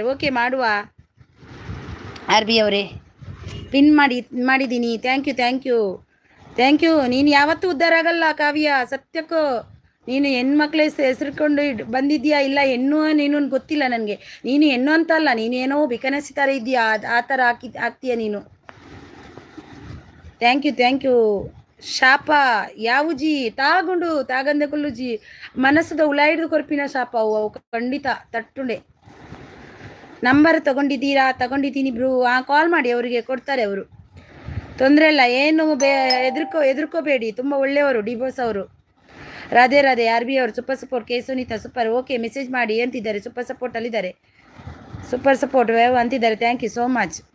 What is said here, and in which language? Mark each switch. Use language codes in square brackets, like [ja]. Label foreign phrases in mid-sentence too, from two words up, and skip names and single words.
[kn] ಓಕೆ ಮಾಡುವ. ಆರ್ ಬಿ ಅವರೇ ಪಿನ್ ಮಾಡಿದ್ದೀನಿ. [en] thank you. [kn] ನೀನು ಯಾವತ್ತೂ ಉದ್ಧಾರ ಆಗಲ್ಲ ಕಾವ್ಯ, ಸತ್ಯಕ್ಕೂ. ನೀನು ಹೆಣ್ಮಕ್ಳ ಹೆಸರುಕೊಂಡು ಬಂದಿದ್ಯಾ? ಇಲ್ಲ ಹೆಣ್ಣು ನೀನು ಗೊತ್ತಿಲ್ಲ ನನಗೆ. ನೀನು ಹೆಣ್ಣು ಅಂತ ಅಲ್ಲ, ನೀನೇನೋ ಬಿಕನಸಿ ಥರ ಇದೆಯಾ, ಆ ಥರ ಆಗ್ತೀಯ ನೀನು. [en] thank you. [tcy] ಶಾಪ ಯಾವುಜಿ ತಾಗಂದೆ ಕೊಲ್ಲುಜಿ ಮನಸ್ಸದ ಉಳ ಹಿಡಿದು ಕೊರ್ಪಿನ ಶಾಪ ಅವು ಖಂಡಿತ ತಟ್ಟುಂಡೆ. [kn] ನಂಬರ್ ತಗೊಂಡಿದ್ದೀನಿ ಬ್ರೂ. ಕಾಲ್ ಮಾಡಿ, ಅವರಿಗೆ ಕೊಡ್ತಾರೆ ಅವರು, ತೊಂದರೆ ಇಲ್ಲ. ಏನು ಹೆದರ್ಕೋಬೇಡಿ, ತುಂಬ ಒಳ್ಳೆಯವರು ಡಿಬೋಸ್ ಅವರು. ರಾಧೆ ರಾಧೆ ಆರ್ ಬಿ ಅವರು [en] super support. [kn] ಕೆ ಸುನೀತಾ ಸೂಪರ್. [en] okay message [kn] ಮಾಡಿ ಅಂತಿದ್ದಾರೆ. ಸೂಪರ್ ಸಪೋರ್ಟಲ್ಲಿದ್ದಾರೆ. [en] super support wow ಅಂತಿದ್ದಾರೆ. thank you so much.